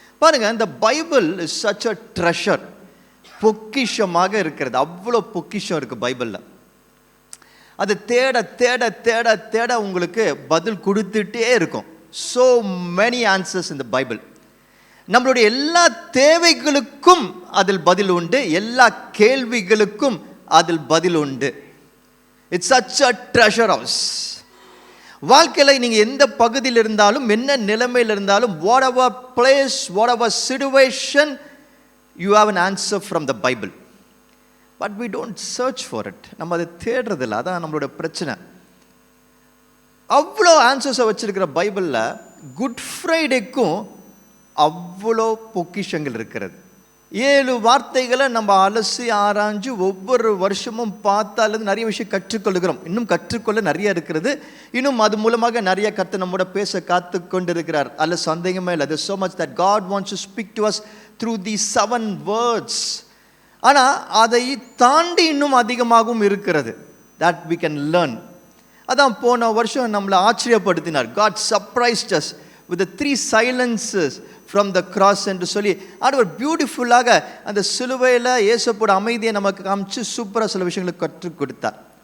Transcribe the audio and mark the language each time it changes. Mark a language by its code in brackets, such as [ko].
[ta] பாருங்க, இந்த Bible [en] Is such a treasure. [ta] பொக்கிஷமாக இருக்கிறது. அவ்வளோ பொக்கிஷம் இருக்கு பைபிளில். அது தேட தேட தேட தேட உங்களுக்கு பதில் கொடுத்துட்டே இருக்கும். [en] so many answers in the Bible. [ta] நம்மளுடைய எல்லா தேவைகளுக்கும் அதில் பதில் உண்டு, எல்லா கேள்விகளுக்கும் அதில் பதில் உண்டு. [en] It's such a treasure house. [ta] வாழ்க்கையில் நீங்கள் எந்த பகுதியில் இருந்தாலும், என்ன நிலைமையில் இருந்தாலும், [en] whatever place, whatever situation, you have an answer from the Bible. But we don't search for it. [ta] நம்ம அதை தேடுறதில்ல, அதான் நம்மளோட பிரச்சனை. அவ்வளோ ஆன்சர்ஸை வச்சிருக்கிற பைபிளில் குட் ஃப்ரைடேக்கும் அவ்வளோ பொக்கிஷங்கள் இருக்கிறது. 7 வார்த்தைகளை நம்ம அலசி ஆராய்ஞ்சு ஒவ்வொரு வருஷமும் பார்த்தாலும் நிறைய விஷயம் கற்றுக்கொள்கிறோம். இன்னும் கற்றுக்கொள்ள நிறைய இருக்கிறது. இன்னும் அது மூலமாக நிறைய கர்த்தர் நம்மோட பேச காத்து கொண்டு இருக்கிறார். அல்ல சந்தேகமே இல்லை. [en] There's so much that God wants to speak to us through these 7 words. [ta] ஆனால் அதை தாண்டி இன்னும் அதிகமாகவும் இருக்கிறது [en] that we can learn. [ta] அதான் போன வருஷம் நம்மளை ஆச்சரியப்படுத்தினார். [en] God surprised us with the 3 silences from the cross [ta] என்று சொல்லி ஆண்டவர் பியூட்டிஃபுல்லாக அந்த சிலுவையில் இயேசுவோட அமைதியை நமக்கு காமிச்சு சூப்பராக சில விஷயங்களை கற்றுக் கொடுத்தார்.